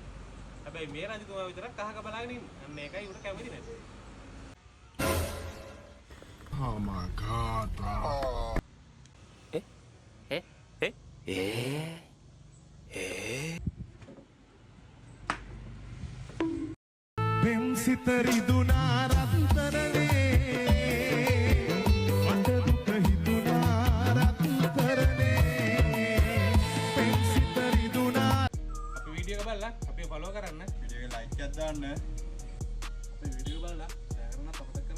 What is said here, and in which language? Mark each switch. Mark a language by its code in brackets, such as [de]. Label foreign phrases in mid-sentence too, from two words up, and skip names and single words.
[si] හැබැයි මේ රජතුමා විතරක් කහක බලාගෙන ඉන්නේ. අන්න ඒකයි උට කැමති නැත්තේ. [en] Oh my god, bro. Pensitaridunar atarane Ataduka hidunar atarane Pensitaridunar [si] අපි වීඩියෝ එක බලලා අපි ෆලෝ කරන්න. වීඩියෝ එක ලයික් එකක් දාන්න. අපි වීඩියෝ බලලා ෂෙයාර් කරන්න